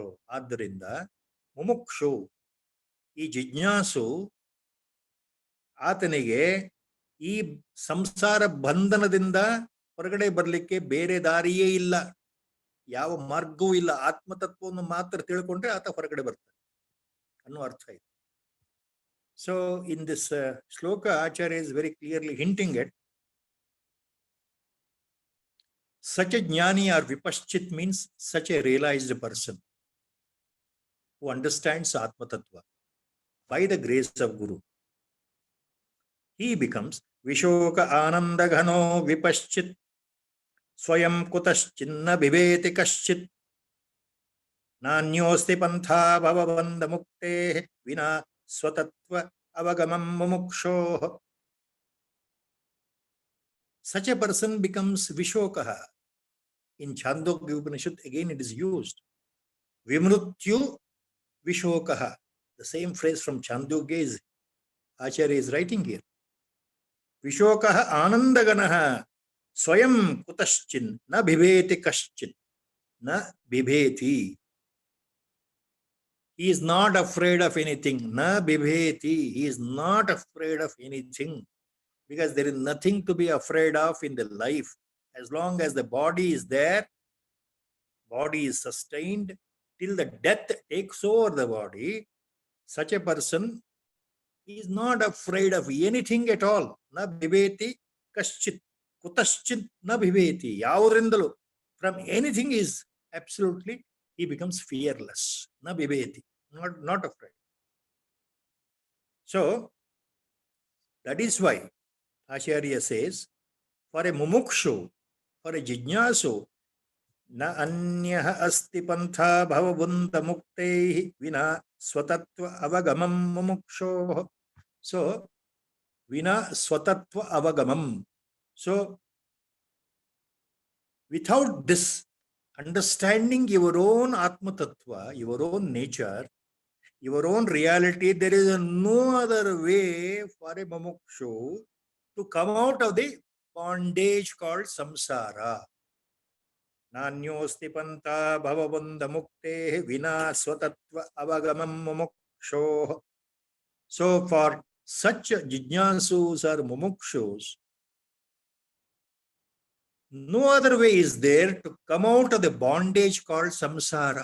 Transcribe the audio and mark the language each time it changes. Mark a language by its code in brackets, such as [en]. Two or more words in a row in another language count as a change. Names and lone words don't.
[kn] ಆದ್ದರಿಂದ ಮುಮುಕ್ಷು, ಈ ಜಿಜ್ಞಾಸು, ಆತನಿಗೆ ಈ ಸಂಸಾರ ಬಂಧನದಿಂದ ಹೊರಗಡೆ ಬರಲಿಕ್ಕೆ ಬೇರೆ ದಾರಿಯೇ ಇಲ್ಲ, ಯಾವ ಮಾರ್ಗವೂ ಇಲ್ಲ. ಆತ್ಮತತ್ವವನ್ನು ಮಾತ್ರ ತಿಳ್ಕೊಂಡ್ರೆ ಆತ ಹೊರಗಡೆ ಬರ್ತಾನೆ ಅನ್ನೋ ಅರ್ಥ ಇದೆ. [en] So in this [sa] ಶ್ಲೋಕ ಆಚಾರ್ಯ [en] is very clearly hinting at such a jnani or vipaschit means such a realized person who understands [sa] आत्म तत्त्व [en] by the grace of Guru. He becomes [sa] विशोक आनन्द घनो विपश्चित् स्वयं कुतश्चिन्न बिभेति कश्चित् नान्योस्ति पन्था भवबन्ध मुक्ते विना स्वतत्त्व अवगमम् मुमुक्षोः. [en] Such a person becomes Vishokaha. In Chandogya Upanishad, again it is used. [sa] विमृत्युः विशोकः. [en] The same phrase from Chandogya is Acharya is writing here. [sa] विशोकः आनन्दघनः स्वयं कुतश्चिन् न बिभेति कश्चिन् न बिभेति. [en] He is not afraid of anything. [sa] न बिभेति. [en] He is not afraid of anything. Because there is nothing to be afraid of in the life. As long as the body is there, body is sustained, till the death takes over the body, such a person is not afraid of anything at all. [sa] न बिभेति कश्चित्, कुतश्चित् न बिभेति. Yavrindalo, [en] from anything is absolutely, he becomes fearless. [sa] न बिभेति, [en] not afraid. So, that is why Acharya says, for a mumukshu, for a jijnasu, [sa] न अन्यः अस्ति पन्था भवबन्ध मुक्तेः विना स्वतत्त्व अवगमम् मुमुक्षोः. So, विना स्वतत्त्व अवगमम्. [en] So, without this, understanding your own [sa] आत्म तत्त्व, [en] your own nature, your own reality, there is no other way for a mumukshu to come out of the bondage called samsara. [sa] नान्योस्ति पन्था भवबन्ध मुक्ते विना स्वतत्त्व अवगमम् मुमुक्षो. [en] So for such jijnasus or mumukshus, no other way is there to come out of the bondage called samsara.